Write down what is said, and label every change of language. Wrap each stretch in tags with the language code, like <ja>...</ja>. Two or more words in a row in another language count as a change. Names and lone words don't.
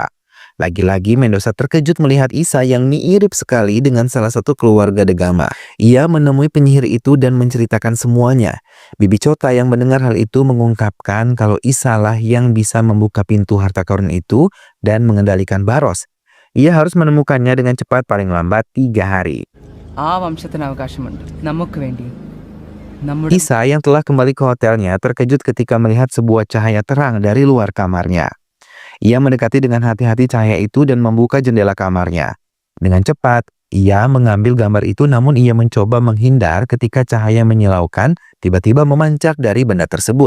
<id>Lagi-lagi Mendoza terkejut melihat Isa yang mirip sekali dengan salah satu keluarga Degama. Ia menemui penyihir itu dan menceritakan semuanya. Bibi Chota yang mendengar hal itu mengungkapkan kalau Isa lah yang bisa membuka pintu harta karun itu dan mengendalikan Baros. Ia harus menemukannya dengan cepat paling lambat 3 hari.</id> <ml>ആ വംശത്തിന് അവകാശമുണ്ട് നമുക്ക് വേണ്ടി നമ്മുടെ</ml> <id>Isa yang telah kembali ke hotelnya terkejut ketika melihat sebuah cahaya terang dari luar kamarnya. Ia mendekati dengan hati-hati cahaya itu dan membuka jendela kamarnya. Dengan cepat, ia mengambil gambar itu namun ia mencoba menghindar ketika cahaya menyilaukan tiba-tiba memancar dari benda tersebut.</id>